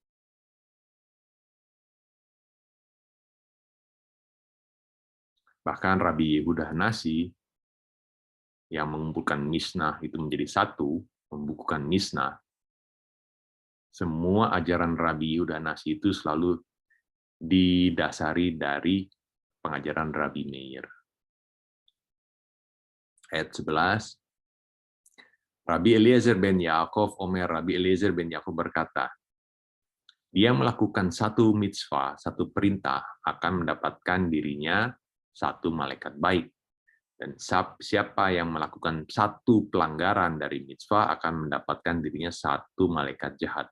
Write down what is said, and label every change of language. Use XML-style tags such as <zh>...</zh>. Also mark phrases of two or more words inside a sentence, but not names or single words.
<id>Bahkan Rabbi Yehuda Hanasi yang mengumpulkan Mishnah itu menjadi satu, membukukan Mishnah, semua ajaran Rabbi Yehuda Hanasi itu selalu didasari dari pengajaran Rabbi Meir. Ayat 11, Rabbi Eliezer ben Yaakov, Rabbi Eliezer ben Yaakov berkata, dia melakukan satu mitzvah, satu perintah, akan mendapatkan dirinya satu malaikat baik. Dan siapa yang melakukan satu pelanggaran dari mitzvah akan mendapatkan dirinya satu malaikat jahat.</id>